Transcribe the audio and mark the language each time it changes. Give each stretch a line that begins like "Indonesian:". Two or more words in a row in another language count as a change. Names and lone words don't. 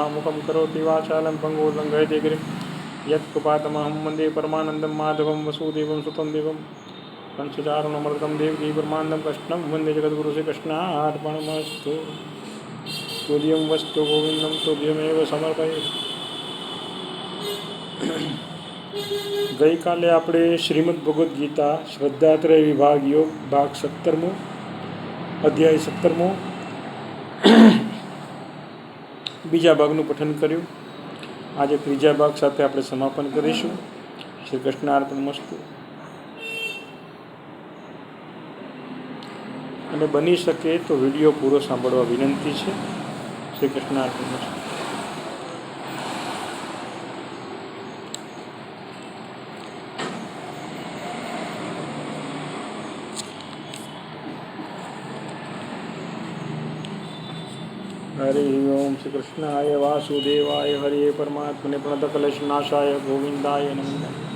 Sanskrit: मुखं करोति वाचालं पंगुलं लंघयते गिरिं यत्कृपातमहं वन्दे परमानन्दं माधवं वसुदेवं सुतं देवं कंसचारुणमर्दं देवकी परमानन्दं कृष्णं वन्दे जगद्गुरुं श्रीकृष्णार्पणमस्तु। तुर्यं वस्तु गोविन्दं तुर्यमेव समर्पये।
Gujarati: ગઈ કાલે આપણે શ્રીમદ ભગવદ્ ગીતા શ્રદ્ધાત્રય વિભાગ યોગ ભાગ 17મો અધ્યાય 17મો બીજા ભાગનું પઠન કર્યું। આજે ત્રીજા ભાગ સાથે આપણે સમાપન કરીશું।
Sanskrit: શ્રી કૃષ્ણાર્પણમસ્તુ।
Gujarati: અને બની શકે તો વિડીયો પૂરો સાંભળવા વિનંતી છે।
Sanskrit: શ્રી કૃષ્ણાર્પણમસ્તુ। हरि ओम श्री कृष्णाय वासुदेवाय हरे परमात्मने प्रणतक्लेशनाशाय गोविंदाय नमः।